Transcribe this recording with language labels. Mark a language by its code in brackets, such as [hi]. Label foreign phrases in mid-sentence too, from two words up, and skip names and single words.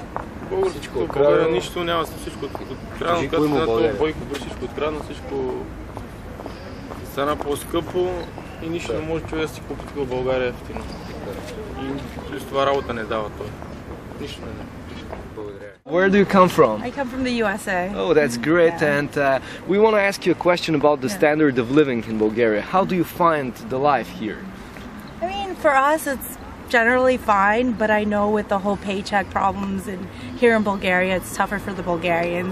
[bg] Българското в България нищо няма, всичко открадно, Бойко всичко открадна, всичко стана по-скъпо и нищо не може човек да си купи в България ефтино. И плюс това работа не дава той. Нищо не дава. [en] Where do you come from? I come from the USA. Oh, that's great. And we want to ask you a question about the standard of living in Bulgaria. How do you find the life here? I mean, for us, it's generally fine, but I know with the whole paycheck problems and here in Bulgaria, it's tougher for the Bulgarians.